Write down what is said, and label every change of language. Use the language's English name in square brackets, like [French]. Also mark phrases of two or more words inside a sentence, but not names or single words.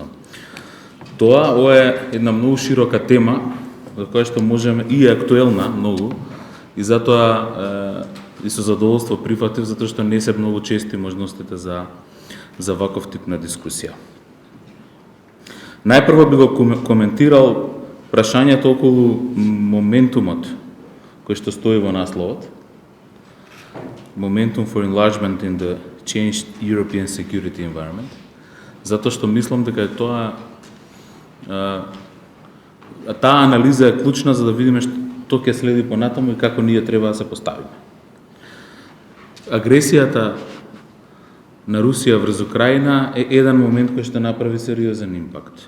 [Macedonian] Ова е една многу широка тема, за која што можеме и е актуелна многу, и затоа и со задоволство прифатив, затоа што не се многу чести можностите за ваков тип на дискусија. Најпрво би го коментирал прашањето околу моментумот кој што стои во насловот. [English] Momentum for enlargement in the changed European security environment. [Macedonian] Затоа што мислам дека таа анализа е клучна за да видиме што ќе следи понатаму и како ние треба да се поставиме. Агресијата на Русија врз Украина е еден момент кој што направи сериозен импакт.